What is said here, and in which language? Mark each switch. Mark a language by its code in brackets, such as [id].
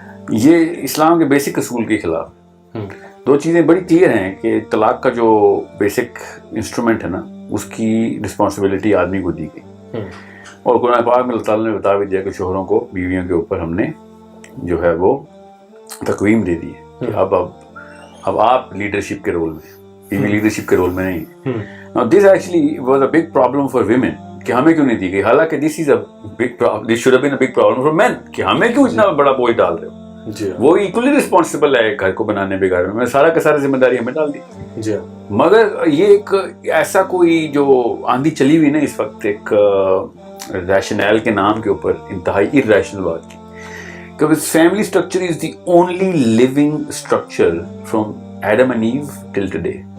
[ur] یہ اسلام کے بیسک اصول کے خلاف. دو چیزیں بڑی کلیئر ہیں کہ طلاق کا جو بیسک انسٹرومنٹ ہے نا اس کی رسپانسبلٹی آدمی کو دی گئی, اور قرآن پاک میں اللہ تعالیٰ نے بتا بھی دیا کہ شوہروں کو بیویوں کے اوپر ہم نے جو ہے وہ تقویم دے دی ہے کہ اب آپ لیڈرشپ کے رول میں, بیوی لیڈرشپ کے رول میں نہیں. [en] Now this actually was a big problem for women [ur] کہ ہمیں کیوں نہیں دی گئی, حالانکہ [en] this should have been a big problem for men [ur] کہ ہمیں کیوں اتنا بڑا بوجھ ڈال رہے ہو. وہ ایکولی رسپانسبل ہے گھر کو بنانے بگاڑنے میں, سارا کا سارا ذمہ داری ہمیں ڈال دی. مگر یہ ایک ایسا کوئی جو آندھی چلی ہوئی نا اس وقت ایک ریشنل کے نام کے اوپر انتہائی irrational بات کی کہ [en] Family structure is the only living structure from Adam and Eve till today.